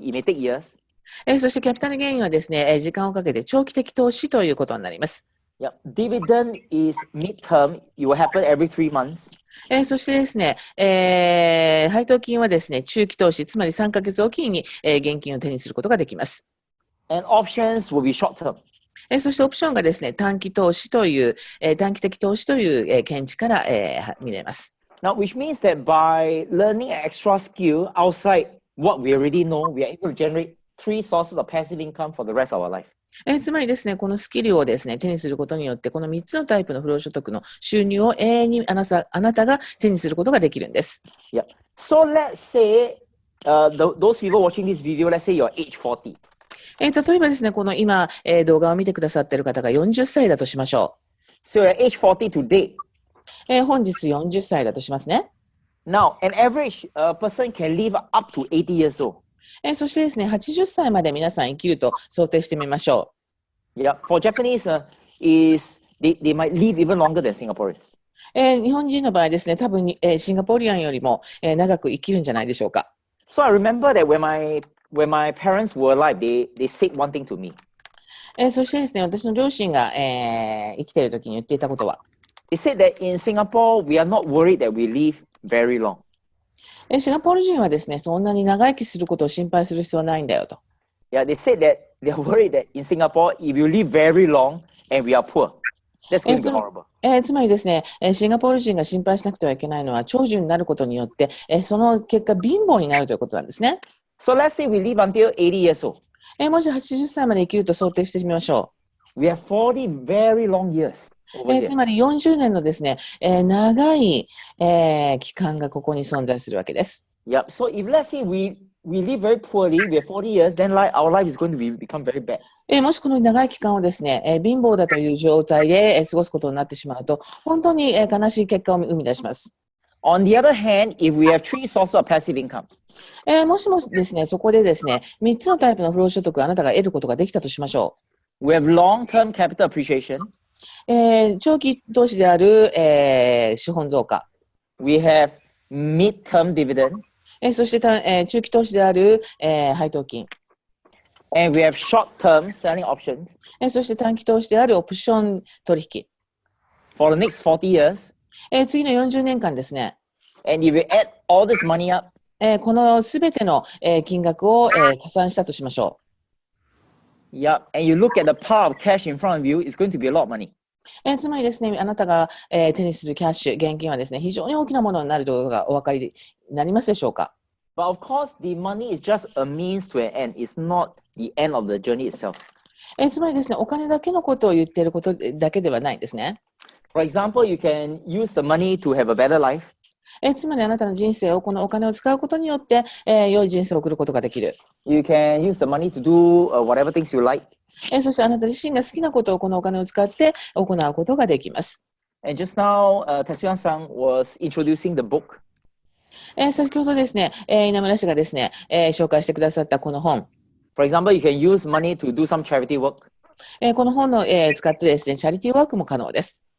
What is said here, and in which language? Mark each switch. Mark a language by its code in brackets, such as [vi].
[en] It may take years. [ja] そしてキャピタルゲインはですね、時間をかけて長期的投資ということになります。 [en] Yeah. Dividend is mid-term. It will happen every 3 months. [ja] そしてですね、配当金はですね、中期投資、つまり3ヶ月おきに、現金を手にすることができます。 [en] And options will be short-term. [ja] そしてオプションがですね、短期投資という、短期的投資という、見地から、見れます。 [en] Now, which means that by learning an extra skill outside what we already know, we are able to generate 3 sources of passive income for the rest of our life. [ja] つまりですね、このスキルをですね、手にすることによって、この3つのタイプの不労所得の収入を永遠にあなたが手にすることができるんです。 [en] Yeah. So let's say those people watching this video, let's say you're age 40. [ja] 例えばですね、この今、動画を見てくださっている方が40歳だとしましょ [en] う。So you're age 40 today. [ja] 本日40歳だとしますね。 [en] Now, an average person can live up to 80 years old. [ja] そしてですね、80歳まで皆さん生きると想定してみましょう。 [en] Yeah, for Japanese, they might live even longer than Singaporeans. [ja] 日本人の場合ですね、多分シンガポリアンよりも、長く生きるんじゃないでしょうか。 [en] So I remember that when my parents were alive, they said one thing to me. [ja] そしてですね、私の両親が、生きている時に言っていたことは、 [en] They said that in Singapore, we are not worried that we live very long. [ja] シンガポール人はですね、そんなに長生きすることを心配する必要はないんだよと。 [en] Yeah, they said that they are worried that in Singapore, if you live very long and we are poor, that's going to be horrible. [ja] つまりですね、シンガポール人が心配しなくてはいけないのは、長寿になることによって、その結果、貧乏になるということなんですね。 [en] So let's say we live until 80 years old. [ja] もし80歳まで生きると想定してみましょ [en] We have 40 very long years [ja] う。 [en] over [ja] つ [en] here. [ja] まり40年のですね、長い、期間がここに存在するわけです。 Yep. [en] So if let's say we live very poorly, we have 40 years, then our life is going to become very bad. [ja] もしこの長い期間をですね、貧乏だという状態で、過ごすことになってしまうと、本当に、悲しい結果を生み出します。 [en] On the other hand, if we have 3 sources of passive income, [ja] もしもですね、そこでですね、3つのタイプの不労所得をあなたが得ることができたとしましょ [en] we have long-term capital appreciation, [ja] う。長期投資である、資本増加。 [en] we have mid-term dividend, [ja] そして中期投資である、配当金。 [en] and we have short-term selling options [ja] そして短期投資であるオプション取引。 [en] for the next 40 years. [ja] 次の40年間ですね、 [en] And if we add all this money up, [ja] このすべての、金額を、加算したとしましょ [en] yep, and you look at the pile of cash in front of you, it's going to be a lot of money. [ja] う。つまりですね、あなたが、手にするキャッシュ、現金はですね、非常に大きなものになるということがお分かりになりますでしょうか。 [en] But of course, the money is just a means to an end. It's not the end of the journey itself. [ja] つまりですね、お金だけのことを言っていることだけではないんですね。 [en] For example, you can use the money to have a better life. [ja] つまりあなたの人生をこのお金を使うことによって、良い人生を送ることができる。 [en] You can use the money to do whatever things you like. [ja] そしてあなた自身が好きなことをこのお金を使って行うことができます。 [en] And just now, Tetsuya-san was introducing the book. [ja] 先ほどですね、稲村氏がですね、紹介してくださったこの本。 [en] For example, you can use money to do some charity work. [ja] この本を、使ってですね、チャリティーワークも可能です。